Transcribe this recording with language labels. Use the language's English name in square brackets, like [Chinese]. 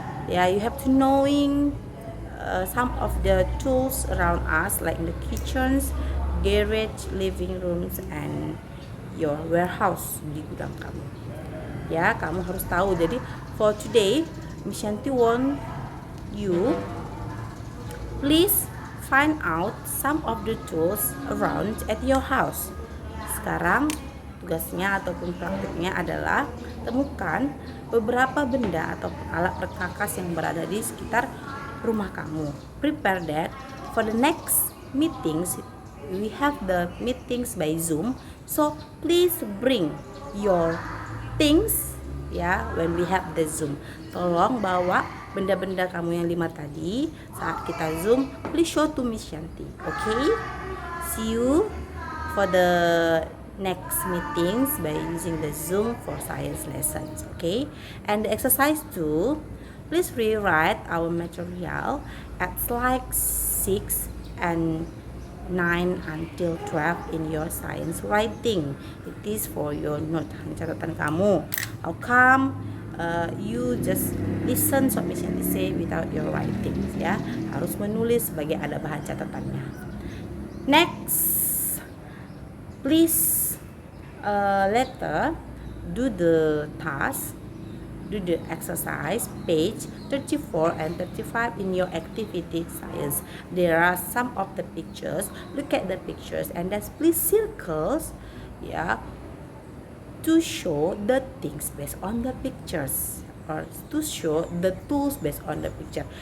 [English] Yeah, you have to knowing some of the tools around us, like in the kitchens, garage, living rooms, and your warehouse, [Indonesian] di gudang kamu. Ya, kamu harus tahu. Jadi [English] for today, Miss Shanti want you please find out some of the tools around at your house. [Indonesian] Sekarang tugasnya ataupun praktiknya adalah temukan beberapa benda atau alat perkakas yang berada di sekitar rumah kamu. [English] Prepare that for the next meetings. We have the meetings by Zoom, so please bring your things, ya, when we have the Zoom. [Indonesian] Tolong bawa benda-benda kamu yang 5 tadi saat kita Zoom. [English] Please show to Miss Shanti. Okay, see you for the next meetings by using the Zoom for science lessons. Okay, and the exercise 2, please rewrite our material at slide 6 and 9 until 12 in your science writing. It is for your note, [Indonesian] catatan kamu. [English] How come you just listen what Miss Shanti say without your writing, ya? [Indonesian] Harus menulis sebagai ada bahan catatannya. [English] Next, please later do the task, do the exercise page 34 and 35 in your activity science. There are some of the pictures. Look at the pictures and then please circles, yeah, to show the things based on the pictures, or to show the tools based on the picture.